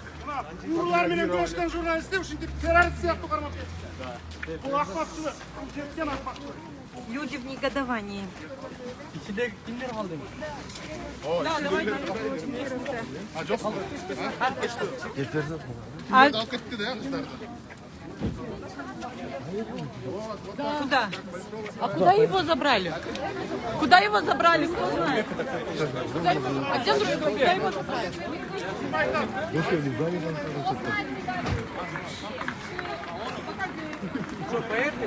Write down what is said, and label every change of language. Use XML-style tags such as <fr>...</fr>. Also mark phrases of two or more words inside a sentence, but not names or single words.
<ky>Урлар менен күрөшкөн журналисттер ушинтип террорист сыяктуу кармап кетишти. Бул акмакчылык, бул жеткен акмакчылык.</ky> <ru>Люди в негодовании.</ru> <tr>İçinde kimler kaldı?</tr> <ru>Да, давай.</ru> <ky>А жок. Алып кетти да кыздарды.</ky> <ru>Куда? А куда его забрали? Куда его забрали? Кто знает? А где другой? Куда его забрали? Что, поехали?</ru>